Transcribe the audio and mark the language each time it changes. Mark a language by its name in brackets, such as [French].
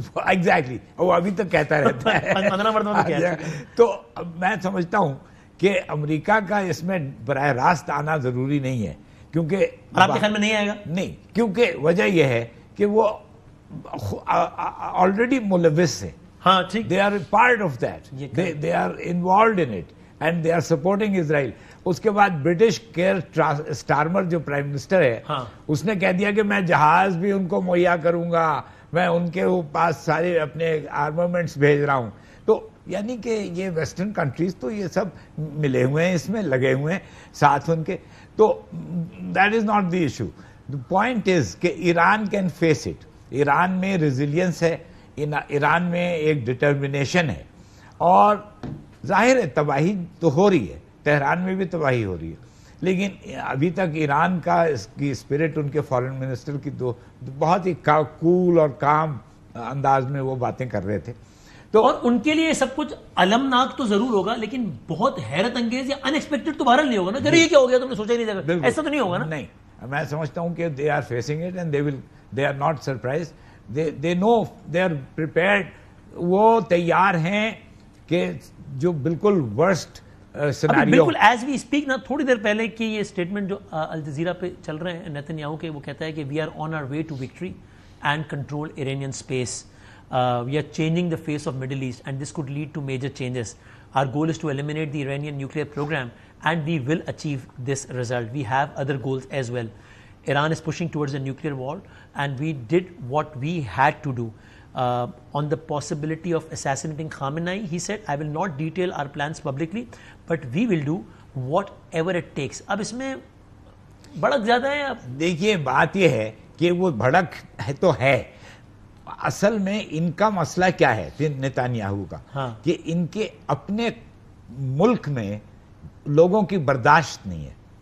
[Urdu] Exactly, وہ ابھی تک کہتا رہتا ہے 15 مرتبہ کیا ہے. تو میں سمجھتا ہوں کہ امریکہ کا اس میں براہ راست آنا ضروری نہیں ہے, کیونکہ آپ کے خیال میں نہیں آئے گا؟ نہیں, کیونکہ وجہ یہ ہے کہ وہ آلریڈی ملوث ہے. ہاں ٹھیک, [English] They are part of that, they are involved in it and they are supporting Israel. [Urdu] اس کے بعد برٹش کیئر سٹارمر جو پرائم منسٹر ہے, اس نے کہہ دیا کہ میں جہاز بھی ان کو مہیا کروں گا, میں ان کے پاس سارے اپنے آرمامنٹس بھیج رہا ہوں. تو یعنی کہ یہ ویسٹرن کنٹریز تو یہ سب ملے ہوئے ہیں, اس میں لگے ہوئے ہیں ساتھ ان کے. [English] تو that is not the issue. The point is کہ Iran can face it. [Urdu] Iran میں ریزیلینس ہے, ایران میں ایک ڈٹرمنیشن ہے, اور ظاہر ہے تباہی تو ہو رہی ہے, تہران میں بھی تباہی ہو رہی ہے, لیکن ابھی تک ایران کا اس کی اسپرٹ, ان کے فارن منسٹر کی دو بہت ہی کول اور کام انداز میں وہ باتیں کر رہے تھے. تو اور ان کے لیے سب کچھ المناک تو ضرور ہوگا, لیکن بہت حیرت انگیز یا ان ایکسپیکٹڈ تو بہرحال نہیں ہوگا نا. یہ کیا ہو گیا, تم نے سوچا ہی نہیں تھا, ایسا تو نہیں ہوگا نا. نہیں, میں سمجھتا ہوں کہ [English] They are facing it and they are not surprised. They know, they are prepared. [Urdu] وہ تیار ہیں کہ جو بالکل ورسٹ سیناریو. بالکل ایز وی اسپیک نا, تھوڑی دیر پہلے کی یہ اسٹیٹمنٹ جو الجزیرہ پہ چل رہے ہیں نیتنیاہو کے, وہ کہتا ہے کہ [English] We are on our way to victory and control Iranian space. We are changing the face of Middle East and this could lead to major changes. Our goal is to eliminate the Iranian nuclear program and we will achieve this result. We have other goals as well. Iran is pushing towards a nuclear war, and we did what we had to do. On the possibility of assassinating Khamenei, he said, I will not detail our plans publicly, but we will do whatever it takes. [Urdu] اب اس میں بھڑک زیادہ ہے. دیکھیے بات یہ ہے کہ وہ بھڑک ہے تو ہے, اصل میں ان کا مسئلہ کیا ہے نیتانیاہو کا, کہ ان کے اپنے ملک میں لوگوں کی برداشت نہیں ہے.